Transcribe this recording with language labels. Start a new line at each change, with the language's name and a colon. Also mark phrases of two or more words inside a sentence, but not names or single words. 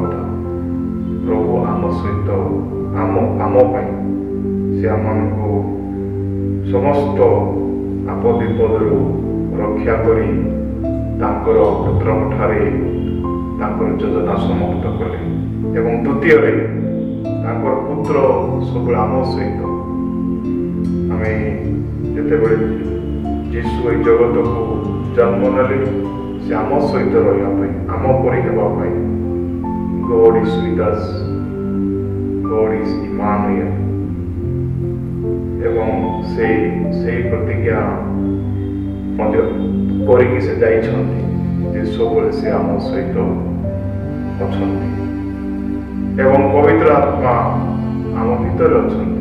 Odia: ପ୍ରଭୁ ଆମ ସହିତ ଆମ ପାଇଁ ସେ ଆମମାନଙ୍କୁ ସମସ୍ତ ଆପଦ ବିପଦରୁ ରକ୍ଷା କରି ତାଙ୍କର ପୁତ୍ରଙ୍କ ଠାରେ ତାଙ୍କର ଯୋଜନା ସମାପ୍ତ କଲେ। ଏବଂ ଦ୍ୱିତୀୟରେ ତାଙ୍କର ପୁତ୍ର ସବୁବେଳେ ଆମ ସହିତ, ଆମେ ଯେତେବେଳେ ଯୀଶୁ ଏହି ଜଗତକୁ ଜନ୍ମ ନେଲେ ସେ ଆମ ସହିତ ରହିବା ପାଇଁ, ଆମ ପରି ହେବା ପାଇଁ।
English: God is with us, God is Emmanuel।
Odia: ଏବଂ ସେଇ ପ୍ରତିଜ୍ଞା ମଧ୍ୟ କରିକି ସେ ଯାଇଛନ୍ତି ଯେ ସବୁବେଳେ ସେ ଆମ ସହିତ ଅଛନ୍ତି ଏବଂ ପବିତ୍ର ଆତ୍ମା ଆମ ଭିତରେ ଅଛନ୍ତି।